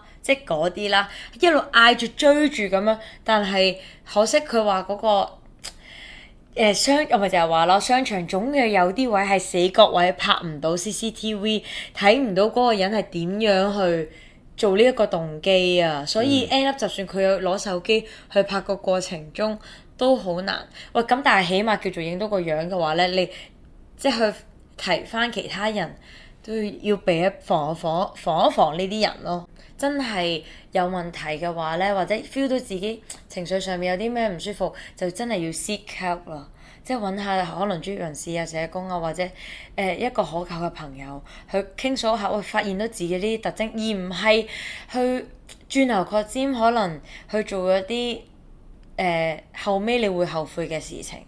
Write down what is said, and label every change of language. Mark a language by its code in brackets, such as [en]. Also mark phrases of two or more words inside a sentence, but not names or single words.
[yue] 即係嗰啲啦，一路嗌住追住咁樣，但係可惜佢話嗰個。我咪就係話咯，商場總係有啲位係死角位，拍唔到 CCTV，睇唔到嗰個人係點樣去做呢一個動機啊，所以 [en] end up [yue] 就算佢有攞手機去拍個過程中都好難。喂，咁但係起碼叫做影到個樣嘅話咧，你即係去提翻其他人都要防一防呢啲人咯。真係有問題嘅話咧，或者 feel 到自己情緒上面有啲咩唔舒服，就真係要 [en] seek help [yue] 啦。即係揾下可能專業人士啊、社工啊，或者一個可靠嘅朋友去傾訴下，發現到自己呢啲特徵，而唔係去轉牛角尖，可能去做咗啲後尾你會後悔嘅事情。